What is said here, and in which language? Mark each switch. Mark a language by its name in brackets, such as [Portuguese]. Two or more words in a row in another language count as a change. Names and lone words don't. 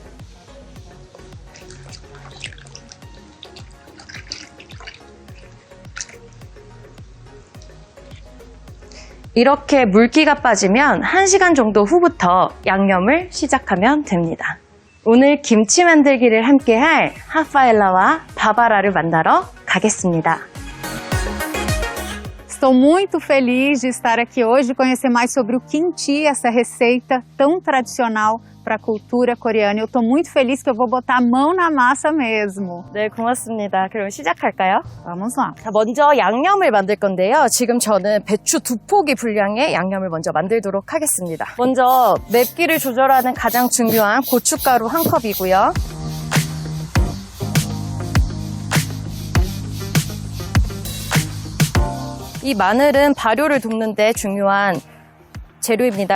[Korean] 이렇게 물기가 빠지면 1시간 정도 후부터 양념을 시작하면 됩니다. 오늘 김치 만들기를 함께할 하파엘라와 바바라를 만나러 가겠습니다. [Portuguese] Estou muito feliz de estar aqui hoje e conhecer mais sobre o kimchi, essa receita tão tradicional para a cultura coreana. Eu estou muito feliz que eu vou botar a mão na massa mesmo. [Korean] 네, 고맙습니다. 그럼 시작할까요? [Portuguese] Vamos lá. [Korean] 자, 먼저 양념을 만들 건데요. 지금 저는 배추 2포기 분량의 양념을 먼저 만들도록 하겠습니다. 먼저 맵기를 조절하는 가장 중요한 고춧가루 1컵이고요. 이 마늘은 발효를 돕는 데 중요한 재료입니다.